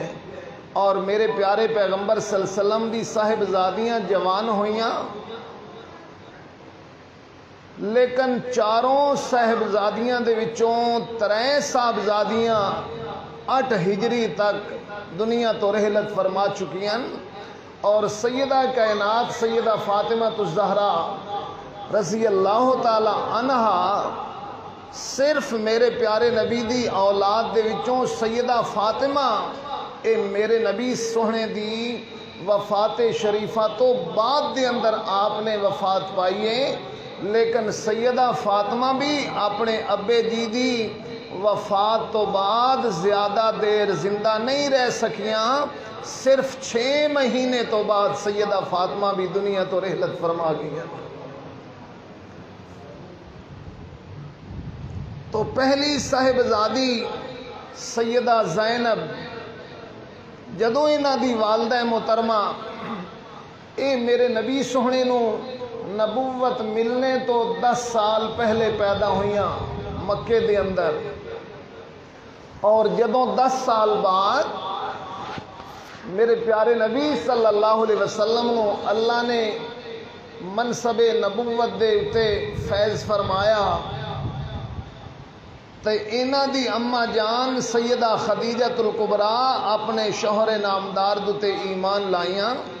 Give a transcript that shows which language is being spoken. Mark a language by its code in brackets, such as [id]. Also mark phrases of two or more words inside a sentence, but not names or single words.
[pa] اور میرے پیارے پیغمبر [ar] صلی اللہ علیہ وسلم [pa] دی صاحبزادیاں جوان ہوئیاں، لیکن 4 صاحبزادیاں دے وچوں 3 صاحبزادیاں 8 ہجری تک دنیا تو رحلت فرما چکیاں، اور سیدہ کائنات سیدہ فاطمہ الزہرا [ar] رضی اللہ تعالی عنہا [pa] صرف میرے پیارے نبی دی اولاد دے وچوں سیدہ فاطمہ اے میرے نبی سوہنے دی وفات شریفہ تو بعد دے اندر آپ نے وفات پائیے، لیکن سیدہ فاطمہ بھی اپنے ابے جی دی وفات تو بعد زیادہ دیر زندہ نہیں رہ سکیاں، صرف 6 مہینے تو بعد سیدہ فاطمہ بھی دنیا تو رحلت فرما گئی۔ تو پہلی صاحبزادی سیدہ زینب، جدو انہاں دی والدہ محترمہ اے میرے نبی سوہنے نو نبوت ملنے تو 10 سال پہلے پیدا ہوئیاں مکے دے اندر، اور جدوں 10 سال بعد میرے پیارے نبی [ar] صلی اللہ علیہ وسلم [pa] کو اللہ نے منصب نبوت دے اتے فیض فرمایا تو انہاں دی اما جان سیدہ خدیجۃ الکبریٰ اپنے شوہر نامدار دے ایمان لائیاں۔